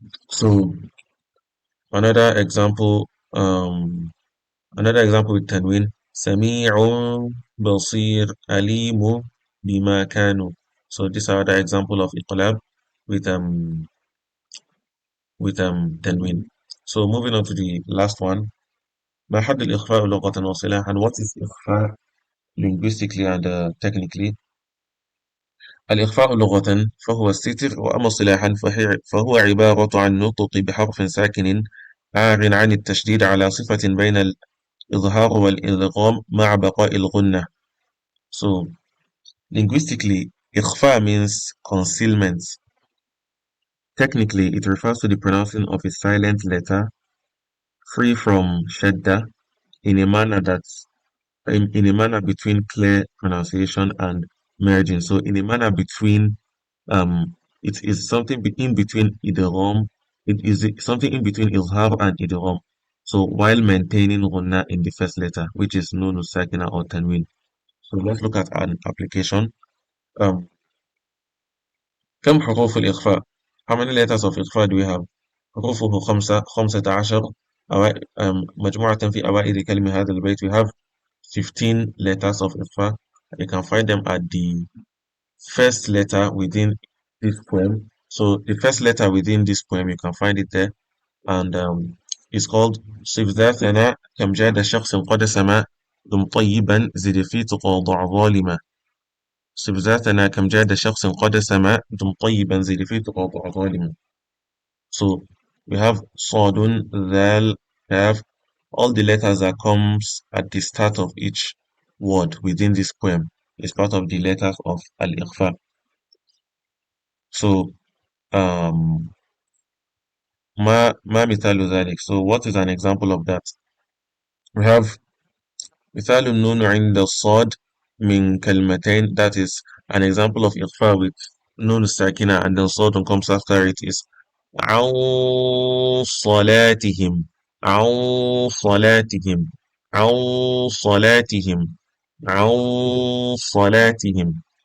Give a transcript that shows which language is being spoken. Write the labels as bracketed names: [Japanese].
[English] So another example, another example with tanwin, [Arabic] sami'un basir alimu bima kanu. [English] So these are the example of iqlab with tanwin. So moving on to the last one, [Arabic] ما حد الإخفاء لغة وصلاحا. [English] What is إخفاء linguistically and technically? [Arabic] الإخفاء لغة فهو الستر، وأما اصطلاحا فهو عبارة عن نطق بحرف ساكن عار عن التشديد على صفة بين الإظهار والإدغام مع بقاء الغنة. [English] So linguistically, إخفاء means concealment. Technically, it refers to the pronouncing of a silent letter free from shadda in a manner that's in a manner between clear pronunciation and merging. So in a manner between it is something in between idgham. It is something in between izhar and idgham. So while maintaining ghunna in the first letter, which is known as sakina or tanween. So let's look at an application. [Arabic] Um, كم حروف الإخفاء? [English] How many letters of إخفاء do we have? [Arabic] حروفه خمسة عشر. مجموعة في أوائل كلمة هذا البيت. [English] We have 15 letters of إخفاء. You can find them at the first letter within this poem. So the first letter within this poem, you can find it there, and it's called [Arabic] صف ذاتنا كم جاد شخص قد سما دم طيبا زد في تقى ضع ظالما. صف ذاتنا كم جاد شخص قد سما دم طيبا زد في تقى ضع ظالما. [English] So we have صاد ذال كاف, all the letters that comes at the start of each word within this poem is part of the letters of al-ikhfa. [Arabic] So um ما مثال ذلك. [English] So what is an example of that? We have [Arabic] مثال النون عند الصاد من كلمتين. [English] That is an example of إخفاء with نون الساكنة, and then صاد comes after it is [Arabic] عن صلاتهم عن صلاتهم [English] عن صلاتهم عن صلاتهم.